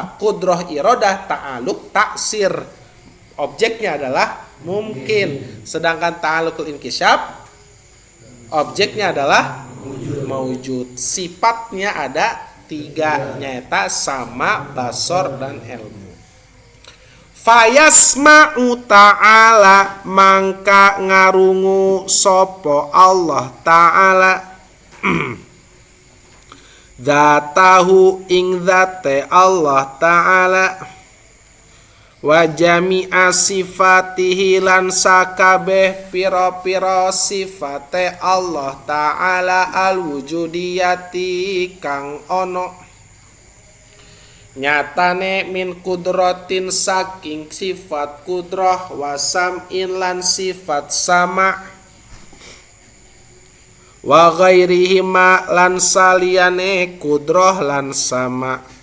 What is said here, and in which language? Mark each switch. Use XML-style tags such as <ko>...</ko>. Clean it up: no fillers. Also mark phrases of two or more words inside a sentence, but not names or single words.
<ar>قدرة إرادة، تعلق تأثير.</ar> <id>Objeknya adalah mungkin. Sedangkan</id> <ar>تعلق انكشاف,</ar> <id>objeknya adalah maujud. Sifatnya ada 3. Nyata sama, basor, dan ilmu.</id> <ar>فيسمع تعالى</ar> <jv>mangka ngarungu sopo Allah ta'ala Dzatahu ing dzate Allah ta'ala</jv> <ar>وجميع صفاته</ar> <jv>lan sakabeh pira-pira sifate Allah Ta'ala al-wujudiyati kang ono nyatane</jv> <ar>من قدرة</ar> <jv>saking sifat kudrah</jv> <ar>وسمع</ar> <jv>lan sifat sama</jv> <ar>وغيرهما</ar> <jv>lan saliyane kudrah lan sama</jv>